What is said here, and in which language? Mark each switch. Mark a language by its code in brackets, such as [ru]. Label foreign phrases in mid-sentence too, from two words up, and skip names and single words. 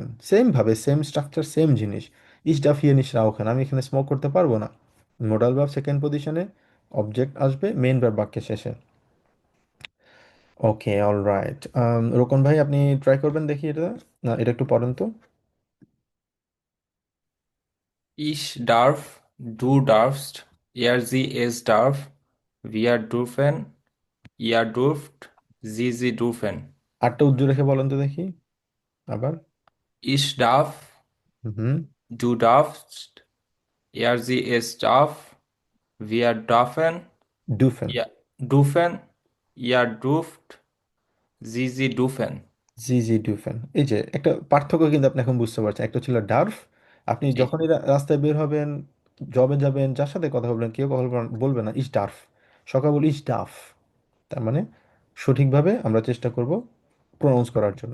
[bn] সেম ভাবে, সেম স্ট্রাকচার, সেম জিনিস। [de] ich darf hier nicht rauchen, [bn] আমি এখানে স্মোক করতে পারবো না। [en] modal verb second position, [bn] অবজেক্ট আসবে, [en] main verb [bn] বাক্যের শেষে। [en] okay, alright. [bn] রোকন ভাই, আপনি ট্রাই করবেন দেখি এটা। না, এটা একটু পড়েন তো। [de] Ich darf, du darfst, er, sie, es darf, Wir dürfen, ihr dürft, sie dürfen. [bn] আটটা উজ্জ্ব রেখে বলেন তো দেখি আবার। [de] Ich darf, হুম। du darfst, sie es darf, wir dürfen, ডুফেন। ihr dürfen, ihr dürft, sie dürfen. [bn] জি জি ডুফেন, এই যে একটা পার্থক্য কিন্তু আপনি এখন বুঝতে পারছেন। একটা ছিল ডার্ফ, আপনি জি যখনই রাস্তায় বের হবেন, জবে যাবেন, যার সাথে কথা বলবেন, কেউ কথা বলবে না [de] ich darf, [bn] সকাল বলি [de] ich darf. [bn] তার মানে সঠিকভাবে আমরা চেষ্টা করব প্রনাউন্স করার জন্য।